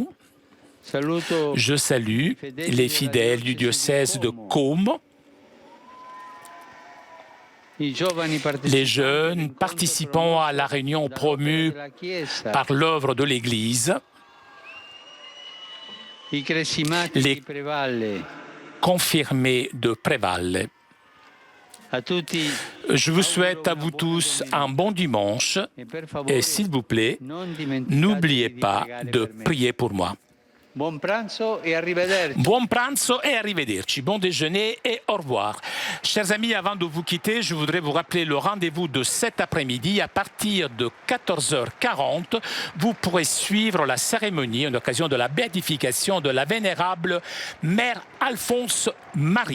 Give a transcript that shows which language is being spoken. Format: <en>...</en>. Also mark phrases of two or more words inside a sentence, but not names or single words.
<fr>Je salue les fidèles du diocèse de Côme, les jeunes participant à la réunion promue par l'œuvre de l'Église, les confirmés de Prévalle. Je vous souhaite à vous tous un bon dimanche et s'il vous plaît, n'oubliez pas de prier pour moi.</fr> <it>Buon pranzo e arrivederci.</it> <fr>Bon déjeuner et au revoir. Chers amis, avant de vous quitter, je voudrais vous rappeler le rendez-vous de cet après-midi. À partir de 14h40, vous pourrez suivre la cérémonie en occasion de la béatification de la vénérable Mère Alphonse Marie.</fr>